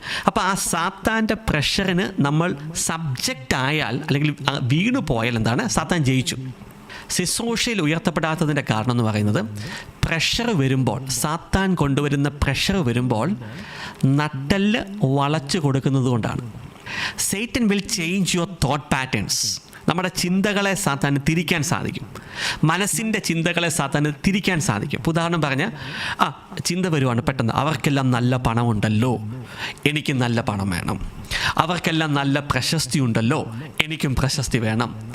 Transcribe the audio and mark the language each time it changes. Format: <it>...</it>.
<ml>അപ്പോൾ ആ സാത്താൻ്റെ പ്രഷറിന് നമ്മൾ സബ്ജക്റ്റ് ആയാൽ അല്ലെങ്കിൽ വീണു പോയാൽ എന്താണ്, സാത്താൻ ജയിച്ചു. ശുശ്രൂഷയിൽ ഉയർത്തപ്പെടാത്തതിൻ്റെ കാരണം എന്ന് പറയുന്നത്, പ്രഷർ വരുമ്പോൾ, സാത്താൻ കൊണ്ടുവരുന്ന പ്രഷർ വരുമ്പോൾ നട്ടെല്ല് വളച്ചു കൊടുക്കുന്നത് കൊണ്ടാണ്.</ml> <en>Satan will change your thought patterns.</en> <ml>നമ്മുടെ ചിന്തകളെ സാത്താന് തിരിക്കാൻ സാധിക്കും. മനസ്സിൻ്റെ ചിന്തകളെ സാത്താന് തിരിക്കാൻ സാധിക്കും. ഉദാഹരണം പറഞ്ഞാൽ, ചിന്ത വരുവാണ് പെട്ടെന്ന്, അവർക്കെല്ലാം നല്ല പണമുണ്ടല്ലോ, എനിക്ക് നല്ല പണം വേണം. അവർക്കെല്ലാം നല്ല പ്രശസ്തി ഉണ്ടല്ലോ, എനിക്കും പ്രശസ്തി വേണം.</ml>